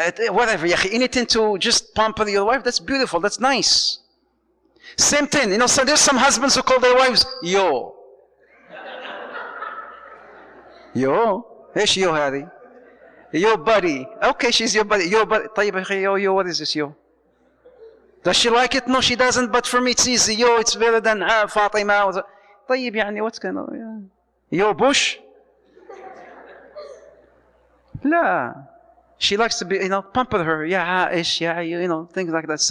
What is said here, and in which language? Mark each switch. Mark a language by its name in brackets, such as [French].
[English] Whatever, anything to just pamper your wife, that's beautiful, that's nice. Same thing, so there's some husbands who call their wives, yo. Yo? [Arabic] ايش يو هذه؟ [English] Yo buddy. Okay, she's your buddy. Yo buddy. [Arabic] طيب يا أخي, [English] yo, what is this yo? Does she like it? No, she doesn't, but for me it's easy. Yo, it's better than فاطمة. طيب what's going on? Yo Bush? [Arabic] لا. [English] She likes to be, pamper her. Yeah, ish, yeah, things like that.